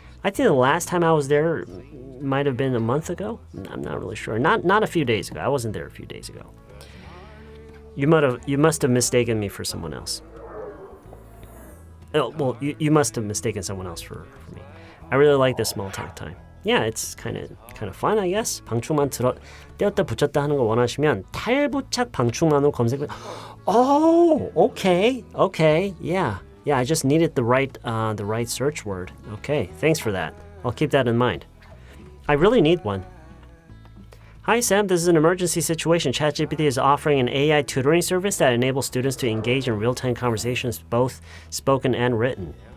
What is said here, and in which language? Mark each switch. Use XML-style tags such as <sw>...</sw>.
<en>I think the last time I was there might have been a month ago. I'm not really sure. Not a few days ago. I wasn't there a few days ago. You must have mistaken me for someone else. Oh, well, you must have mistaken someone else for me. I really like this small talk time. Yeah, it's kind of fun, I guess.</en> <ko>방충망 떼었다 붙였다 하는 거 원하시면 탈부착 방충망으로 검색.</ko> <en>Oh, okay, yeah. I just needed the right search word. Okay, thanks for that. I'll keep that in mind. I really need one. Hi Sam, this is an emergency situation. ChatGPT is offering an AI tutoring service that enables students to engage in real-time conversations, both spoken and written.</en>